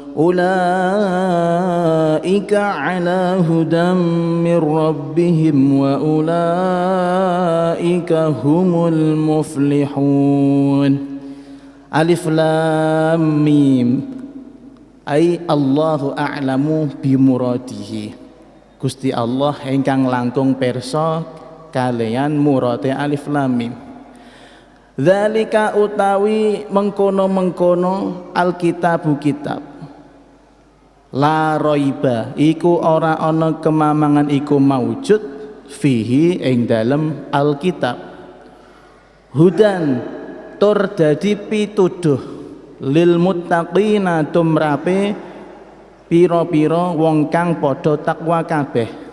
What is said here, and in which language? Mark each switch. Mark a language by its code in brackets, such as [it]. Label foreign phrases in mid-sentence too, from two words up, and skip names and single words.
[ar] أولئك على هدى من ربهم وأولئك هم المفلحون ألف لام ميم أي الله أعلم بمراده [jv] Gusti Allah ingkang langkung pirsa kalian murate alif lam mim. Dzalika utawi mengkono-mengkono alkitabu kitab [ar] لا ريب [jv] iku ora ana kemamangan iku maujud fihi ing dalem alkitab hudan tur dadi pituduh [ar] للمتقين [jv] tumrape pira-pira wong kang padha takwa kabeh